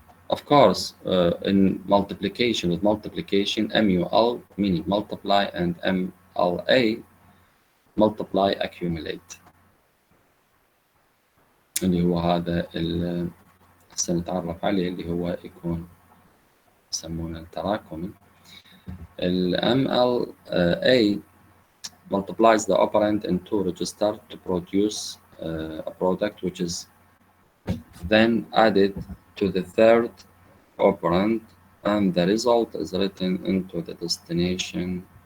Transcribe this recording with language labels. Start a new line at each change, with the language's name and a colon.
English: Of course, in multiplication, with multiplication, MUL meaning multiply and MLA multiply accumulate.
Arabic: اللي هو هذا اللي سنتعرف عليه اللي هو يكون يسمونه التراكمي.
English: MLA multiplies the operand into register to produce a product which is then added to the third operand and the result is written into the destination